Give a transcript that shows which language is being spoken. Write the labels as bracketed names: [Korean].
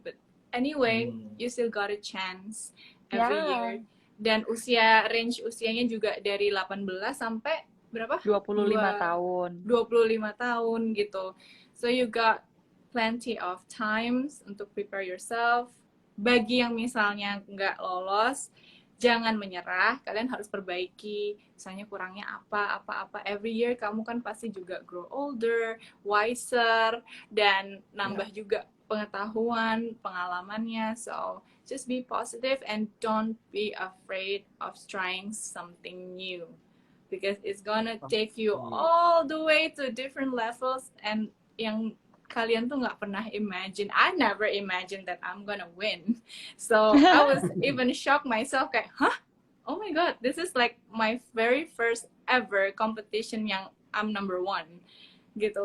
[English] But anyway, you still got a chance every year. [Indonesian] Dan range usianya juga dari 18 sampai berapa? 25 tahun. 25 tahun gitu. [English] So you got plenty of times [Indonesian] untuk [English] prepare yourself. [Indonesian] Bagi yang misalnya nggak lolos, jangan menyerah. Kalian harus perbaiki. Misalnya kurangnya apa. [English] Every year [Indonesian] kamu kan pasti juga [English] grow older, wiser, [Indonesian] dan nambah juga pengetahuan, pengalamannya. [English] So just be positive and don't be afraid of trying something new, because it's gonna take you all the way to different levels and [Indonesian] yang kalian tuh nggak pernah [English] imagine. I never imagined that I'm gonna win. So I was even shocked myself kayak, oh my god, this is like my very first ever competition yang I'm number 1 gitu.